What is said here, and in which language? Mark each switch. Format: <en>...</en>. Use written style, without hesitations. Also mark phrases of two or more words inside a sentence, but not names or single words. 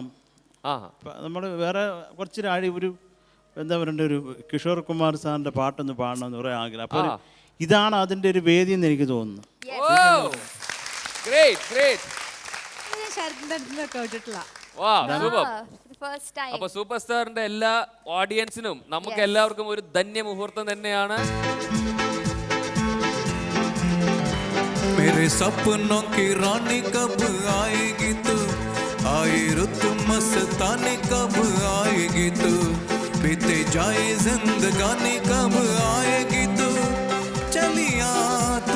<ml>നമ്മൾ വേറെ കുറച്ച് ഒരു എന്താ പറയണ്ട, ഒരു കിഷോർ കുമാർ സാറിൻ്റെ പാട്ടൊന്ന് പാടണം എന്ന് കുറേ ആഗ്രഹം. അപ്പോൾ ഇതാണ് അതിൻ്റെ ഒരു വേദി എന്ന് എനിക്ക് തോന്നുന്നു. അപ്പൊ സൂപ്പർ സ്റ്റാറിന്റെ എല്ലാ ഓഡിയൻസിനും നമുക്ക് എല്ലാവർക്കും ഒരു ധന്യ മുഹൂർത്തം തന്നെയാണ്.</ml> <hi>मेरे सपनों की रानी कब आएगी तू, आई रुत मस्तानी कब आएगी तू, बीते जाए जिंदगानी कब आएगी तू, चलिया तू</hi>